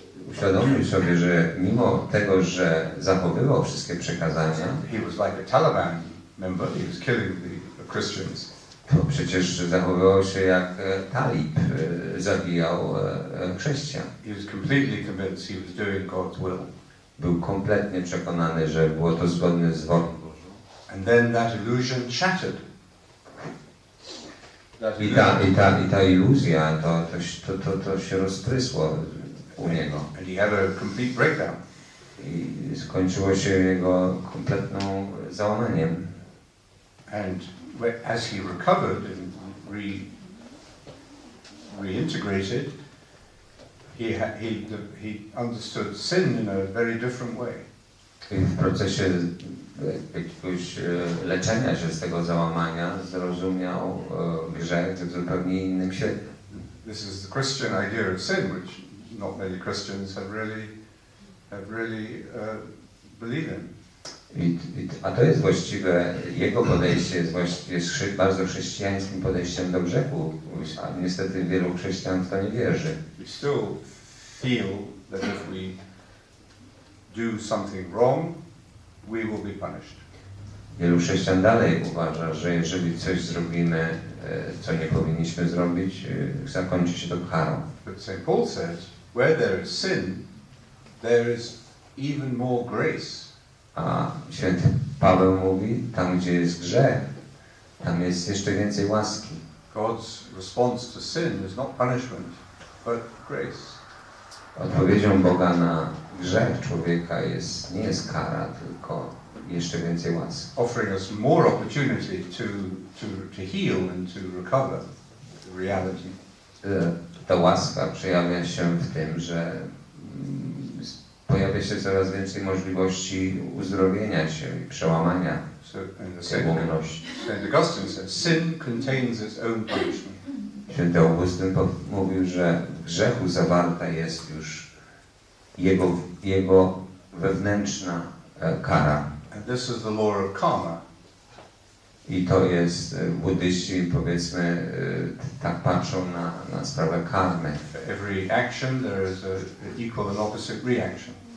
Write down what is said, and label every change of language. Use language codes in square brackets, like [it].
[pl] uświadomił sobie, że mimo tego, że zachowywał wszystkie przekazania, [en] he was like a Taliban member, he was killing the Christians. [pl] to przecież zachowywał się jak talib, zabijał chrześcijan. [en] He was completely convinced he was doing God's will. [pl] Był kompletnie przekonany, że było to zgodne z wolą Bożą. [en] And then that illusion shattered. [pl] I ta iluzja, to się rozprysło u niego. [en] And he had a complete breakdown. [pl] I skończyło się jego kompletną załamaniem. [en] And as he recovered and reintegrated, he understood sin in a very different way. [pl] I w procesie jakiegoś leczenia się z tego załamania zrozumiał grzech w zupełnie innym świetle. [en] This is the Christian idea of sin, which not many Christians have really believed in. [pl] A to jest właściwe, jego podejście jest właściwie bardzo chrześcijańskim podejściem do grzechu, a niestety wielu chrześcijan w to nie wierzy. [en] We still feel that if we do something wrong, we will be punished. [pl] Wielu chrześcijan dalej uważa, że jeżeli coś zrobimy, co nie powinniśmy zrobić, zakończy się to karą. [en] But St. Paul says, where there is sin, there is even more grace. [pl] A święty Paweł mówi, tam gdzie jest grzech, tam jest jeszcze więcej łaski. [en] God's response to sin is not punishment, but grace. [pl] Odpowiedzią Boga na grzech człowieka nie jest kara, tylko jeszcze więcej łaski. [en] Offering us more opportunity to heal and to recover the reality. [pl] Ta łaska przejawia się w tym, że pojawia się coraz więcej możliwości uzdrowienia się i przełamania tej ułomności. [en] St. Augustine says, sin contains its own punishment. [pl] Święty Augustyn mówił, że w grzechu zawarta jest już jego wewnętrzna kara. [en] And this is the law of karma. [pl] I to jest, buddyści powiedzmy tak patrzą na sprawę karmy. [en] For every action there is an equal and opposite reaction.